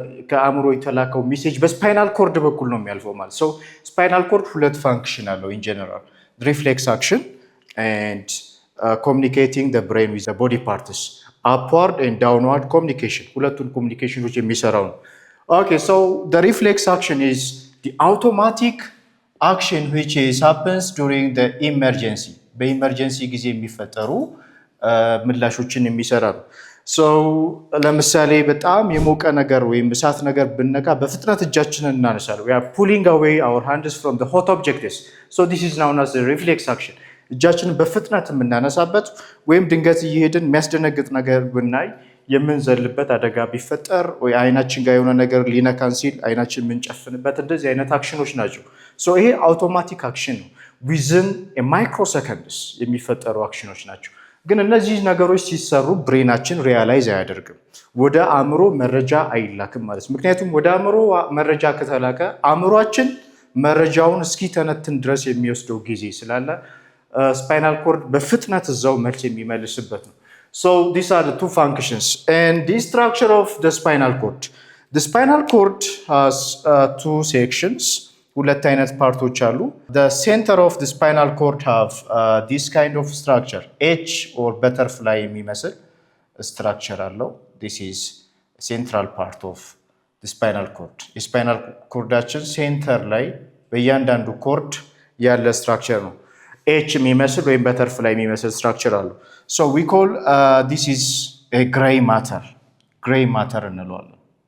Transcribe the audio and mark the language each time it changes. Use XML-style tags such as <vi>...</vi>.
<am>ከአእምሮ የተላከው ሜሴጅ በስፓይናል ኮርድ በኩል ነው የሚያልፈው ማለት። ሶ ስፓይናል ኮርድ ሁለት ፋንክሽን አለው ኢን ጀነራል ሪፍሌክስ አክሽን</am> <en>and communicating the brain with the body parts, upward and downward communication.</en> <am>ሁለቱን ኮሙኒኬሽኖች የሚሰራው ነው።</am> <en>Okay, so the reflex action is the automatic action which happens during the emergency.</en> <am>በኢመርጀንሲ ጊዜ የሚፈጠሩ ምላሾችን የሚሰራ ነው። So ለምሳሌ በጣም የሞቀ ነገር ወይም እሳት ነገር ብነካ በፍጥነት እጃችንን እናነሳለን.</am> <en>We are pulling away our hands from the hot objects. So this is known as the reflex action.</en> <am>እጃችንን በፍጥነት የምናነሳበት ወይም ድንገት እየሄድን የሚያስደነግጥ ነገር ብናይ የምንዘልበት አደጋ ቢፈጠር ወይ አይናችን ጋር የሆነ ነገር ሊነካን ሲል አይናችን የምንጨፍንበት እንደዚህ አይነት አክሽኖች ናቸው። ሶ ይሄ አውቶማቲክ አክሽን ነው። ዊዝን ማይክሮሰከንድስ የሚፈጠሩ አክሽኖች ናቸው። ግን እነዚህ ነገሮች ሲሰሩ ብሬናችን ሪያላይዝ አያደርግም። ወደ አእምሮ መረጃ አይላክም ማለት ነው። ምክንያቱም ወደ አእምሮ መረጃ ከተላከ አእምሯችን መረጃውን እስኪተነትን ድረስ የሚወስደው ጊዜ ስላለ spinal cord በፍጥነት እዛው መልስ የሚመልስበት ነው።</am> <en>So these are the two functions and the structure of the spinal cord. The spinal cord has two sections.</en> <am>ሁለት አይነት ፓርቶች አሉ።</am> <en>The center of the spinal cord have this kind of structure.</en> <am>H or butterfly የሚመስል structure አለው.</am> <en>This is central part of the spinal cord.</en> <am>የስፓይናል ኮርዳችን ሴንተር ላይ በእያንዳንዱ ኮርድ ያለ ስትራክቸር ነው። ኤች የሚመስል ወይም በተርፍላይ የሚመስል ስትራክቸር አለው።</am> <en>So we call this is a gray matter</en> <am>እንለዋለን.</am>